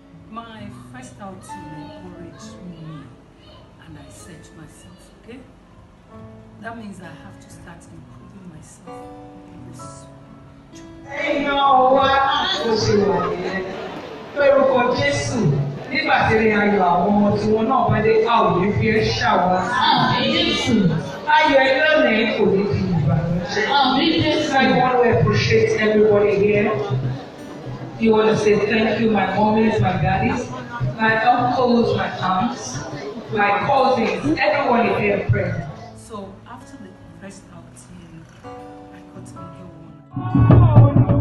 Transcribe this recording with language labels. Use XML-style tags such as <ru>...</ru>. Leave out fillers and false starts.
<en>My first outing encouraged me, and I said to myself, okay, that means I have to start improving myself in this job.</en> <yo>Lórúkọ Jésù, nígbà tí ìrìn ayọ̀ àwọn ọmọ tí wọn náà bá dé, a ò ní fi ẹ́ ṣàwá. Jésù, ayọ̀ ẹ lónìí kò ní fi ìbànújẹ́.</yo> <en>So I want to appreciate everybody here. You want to say thank you, my mommies, my daddies, my uncles, my aunts, my cousins, everyone here present. So after the first outing, I got another one.</en>